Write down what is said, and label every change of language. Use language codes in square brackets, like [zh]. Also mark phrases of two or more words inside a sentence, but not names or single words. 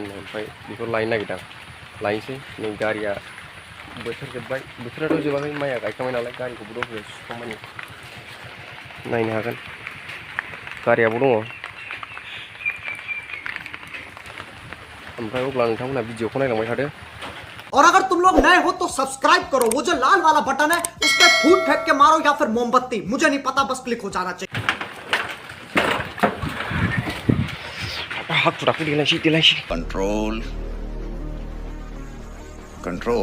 [brx] ओमफ्राय बेखौ लायनो नागिरदों, लायनोसै। नै गारिया बोथोर जोब्बाय, बोथोराथ' जोबाखै, माइया गायखांबाय नालाय गारिखौबो दंफैयो सुखांबाय। नायनो हागोन, गारियाबो दङ। ओमफ्राय अब्ला नोंथांमोनहा भिडिअखौ नायलांबाय थादो। [hi] और अगर तुम लोग नए हो तो सब्सक्राइब करो, वो जो लाल वाला बटन है उस पर फूट फेंक के मारो या फिर मोमबत्ती, मुझे नहीं पता, बस क्लिक हो जाना चाहिए। [en] control control.